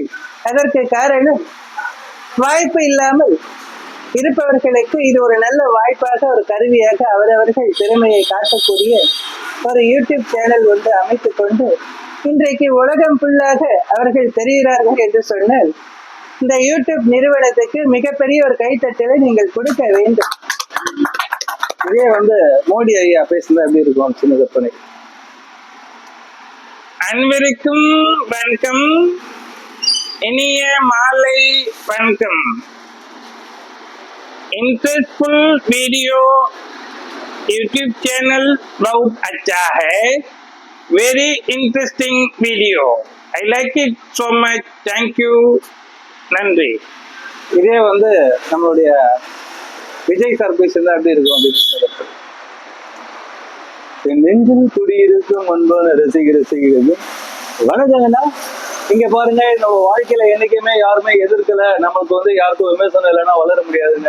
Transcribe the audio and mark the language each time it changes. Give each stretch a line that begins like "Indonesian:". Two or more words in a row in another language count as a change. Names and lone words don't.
Tamil: அதற்கு காரணம் வாய்ப்பு இல்லாமல் இருப்பவர்களுக்கு இது ஒரு நல்ல வாய்ப்பாக, ஒரு கருவியாக அவரவர்கள் திறமையை காட்டக்கூடிய ஒரு யூடியூப் சேனல் ஒன்று அமைத்துக் கொண்டு இன்றைக்கு உலகம் ஃபுல்லாக அவர்கள் தெரிகிறார்கள் என்று சொன்னால் இந்த யூடியூப் நிறுவனத்துக்கு மிகப்பெரிய ஒரு கைத்தட்டலை நீங்கள் கொடுக்க வேண்டும். இதே வந்து மோடி ஐயா பேசுனது எப்படி இருக்கும் சின்ன கற்பனை. அன்பிற்கும் வணக்கம், இனிய மாலை வணக்கம்.
English: interestful video YouTube channel
Hindi: बहुत अच्छा है,
English: very interesting video, I like it so much, thank you,
Tamil: நன்றி. இதே வந்து நம்மளுடைய விஜய் சார் பேசுறது எப்படி இருக்கும் அப்படின்னு நெஞ்சில் குடியிருக்கும் அன்பான ரசிகர்கள் வணக்கங்கண்ணா. இங்க பாருங்க, நம்ம வாழ்க்கையில என்னைக்குமே யாருமே எதிர்க்கல, நம்மளுக்கு வந்து யாருக்கும் விமர்சனம் இல்லைன்னா வளர முடியாதுங்க.